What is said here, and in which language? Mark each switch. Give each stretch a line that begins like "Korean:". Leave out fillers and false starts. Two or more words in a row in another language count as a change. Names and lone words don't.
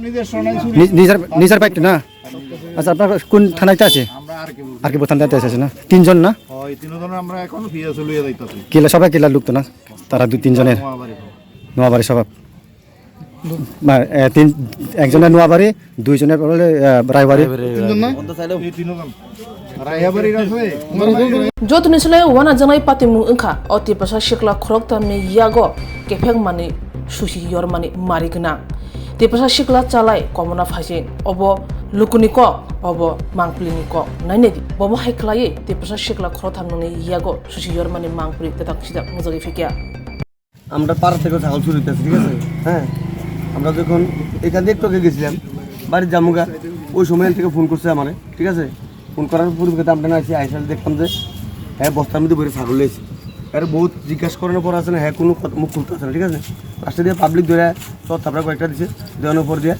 Bangla: নিজের বাইক না আচ্ছা আপনার কোন থানাতে আছে আর কি থানাতে আছে না তিনজন না হয় তিনজন আমরা এখন ফিরে চলিয়ে যাইতাছি কিলা সবাই কিলা লোক তো না তারা দুই তিনজনের নোয়াবাড়ি সবাই একজনের নোয়াবাড়ি দুইজনের রায়বাড়ি
Kok Borok: Jotuni sele wana jangai patimu ingkha oti prasa sikla khoroktamni yago kefek mani susi yor mani marigna te prasa sikla chalai komona phase obo lukuni ko obo mangplini ko nainedi bobo haiklaye te prasa sikla khoroktamni yago susi yor mani mangpli tetak sida mujagi fikia
Bangla: আমরা পাড়া থেকে ছাগল চুরি করতেছি ঠিক আছে হ্যাঁ আমরা যখন এখান থেকে একটু গেছিলাম বাড়ির জামুগা ওই সময় থেকে ফোন করছে আমারে ঠিক আছে ফোন করার পরিপ্রেক্ষিতে আমরা আসি আইসাল দেখলাম যে হ্যাঁ বস্তার মধ্যে ভরে ছাগল লেগেছে আর বহুত জিজ্ঞাসা করানোর পর আছে না হ্যাঁ কোনো মুখ খুলতে আছে না ঠিক আছে লাস্টে দিয়ে পাবলিক ধরে সব তারপরে কয়েকটা দিচ্ছে দেওয়ানোর পর দিয়ে